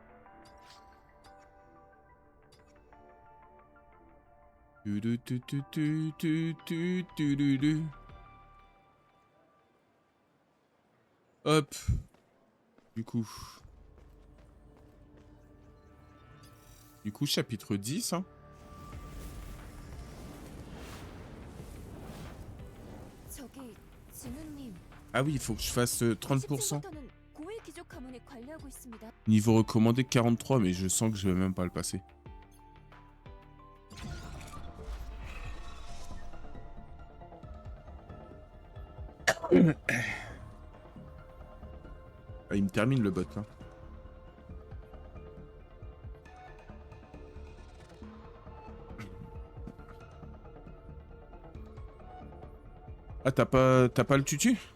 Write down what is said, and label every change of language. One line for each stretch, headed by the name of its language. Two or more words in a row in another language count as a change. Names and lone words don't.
French: Hop. Du coup, chapitre 10, hein.
Korean: 저기 진우님.
French: Ah oui, il faut que je fasse 30%.
Korean: 17부터는 고위 귀족 가문에 관리하고 있습니다.
French: Niveau recommandé 43, mais je sens que je vais même pas le passer. Ah, il me termine le bot, hein. Ah, t'as pas le tutu?